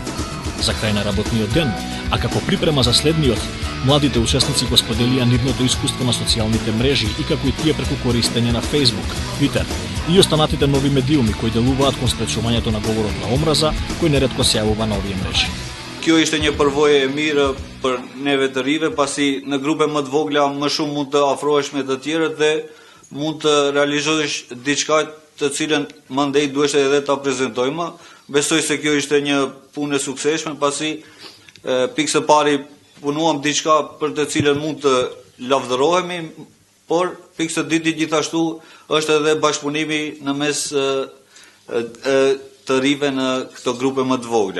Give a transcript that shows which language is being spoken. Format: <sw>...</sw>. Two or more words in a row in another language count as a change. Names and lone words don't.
<mk>За крај на работниот ден, а како припрема за следниот, младите учесници го споделија нивното искуство на социјалните мрежи и како и тие преку користење на Facebook, Twitter и останатите нови медиуми кои делуваат кон спречувањето на говорот на омраза, кој неретко се јавува на овие мрежи.</mk> <sq>Kjo ishte një përvojë e mirë për neve të rive, pasi në grupe më të vogla më shumë mund të afrohesh me të tjerët dhe mund të realizohesh diçka të cilën mandej duhesh edhe ta prezantojmë. Besoj se kjo ishte një punë e suksesshme, pasi pikë së pari punuam diçka për të cilën mund të lavdërohemi, por pikë së dyti gjithashtu është edhe bashkëpunimi në mes të rive në këto grupe më të vogla.</sq>